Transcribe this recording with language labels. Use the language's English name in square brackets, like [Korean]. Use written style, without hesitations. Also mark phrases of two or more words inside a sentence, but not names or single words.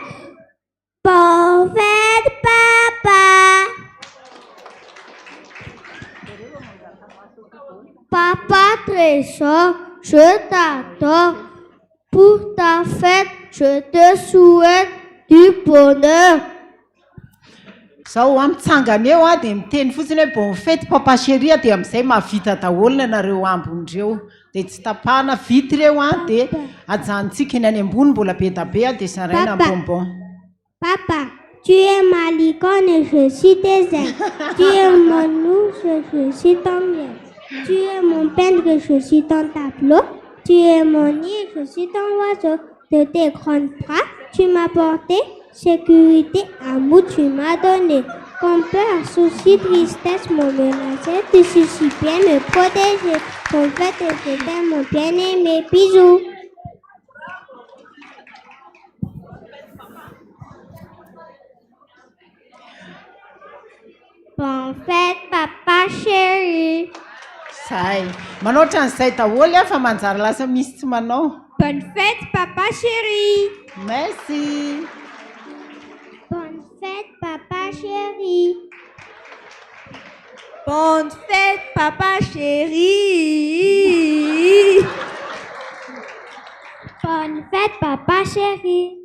[French] Bonne fête, papa. Papa trésor, je t'adore. Pour ta fête, je te souhaite du bonheur. [Malagasy] Zaho amitsangana eo dia miteny fotsiny hoe [French] bon fety papa chéri [Malagasy] dia amin'izay mahavita daholo nareo ambon'ireo dia tsy tapahana vity ireo dia ajanontsika eny any ambony mbola be da be dia zaraina bonbon. [French] Papa, tu es ma licorne et je suis tes ailes. Tu es mon ours et je suis ton miel. Tu es mon peintre et je suis ton tableau. Tu es mon nid, je suis ton oiseau. De tes grands bras, tu m'as porté. Sécurité, amour, tu m'as donné. Quand peur, souci, tristesse m'ont menacé. Tu suis si bien me protéger. Ton fait et je t'aime, mon bien-aimé. Bisous. Bonne fête, papa chéri. [Malagasy] Zay. Manao ohatran'izay daholo fa manjary lasa misy tsy manao. [French] Bonne fête, papa chéri. Merci. Bonne fête, papa chéri. Bonne fête, papa chéri. Bonne fête, papa chéri.